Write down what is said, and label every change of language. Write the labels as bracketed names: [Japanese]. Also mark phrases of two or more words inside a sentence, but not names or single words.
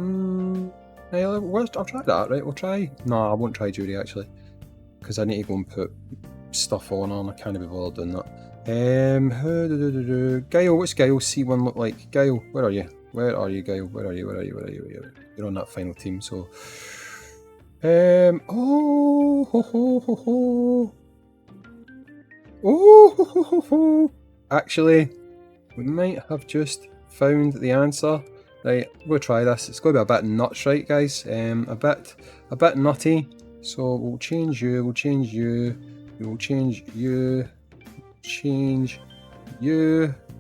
[English] I'll try that, right? We'll try... No, I won't try Judy, actually. Because I need to go and put stuff on her, and I can't be bothered doing that. Guile, what's Guile's C1 look like? Guile, where are you? Where are you, Guile? Where are you? Where are you? Where are you? Where are you? You're on that final team, so... Oh, ho, ho, ho, ho. Oh, ho, ho, ho, ho. Actually, we might have just found the answer. Right, we'll try this. It's going to be a bit nuts, right, guys? A bit nutty. So we'll change you. We'll change you. We will change you. Change you.